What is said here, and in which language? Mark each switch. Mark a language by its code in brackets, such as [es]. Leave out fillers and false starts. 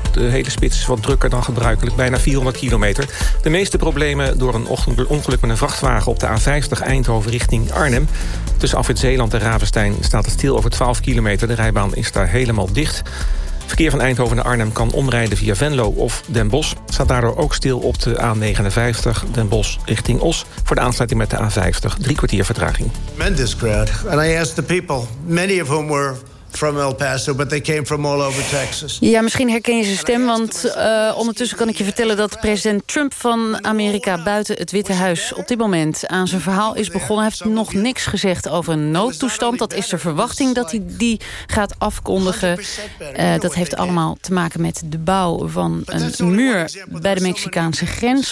[nl] De hele spits is wat drukker dan gebruikelijk, bijna 400 kilometer. De meeste problemen door een ongeluk met een vrachtwagen op de A50 Eindhoven richting Arnhem. Tussen Afrit Zeeland en Ravenstein staat het stil over 12 kilometer. De rijbaan is daar helemaal dicht. Verkeer van Eindhoven naar Arnhem kan omrijden via Venlo of Den Bosch. Staat daardoor ook stil op de A59 Den Bosch richting Os voor de aansluiting met de A50. 3 kwartier vertraging. [en] Tremendous crowd. And I asked the people, many of whom were from El Paso, but they came from all over Texas. [nl] Ja, misschien herken je zijn stem, want ondertussen kan ik je vertellen dat president Trump van Amerika buiten het Witte Huis op dit moment aan zijn verhaal is begonnen. Hij heeft nog niks gezegd over een noodtoestand. Dat is de verwachting dat hij die gaat afkondigen. Dat heeft allemaal te maken met de bouw van een muur bij de Mexicaanse grens.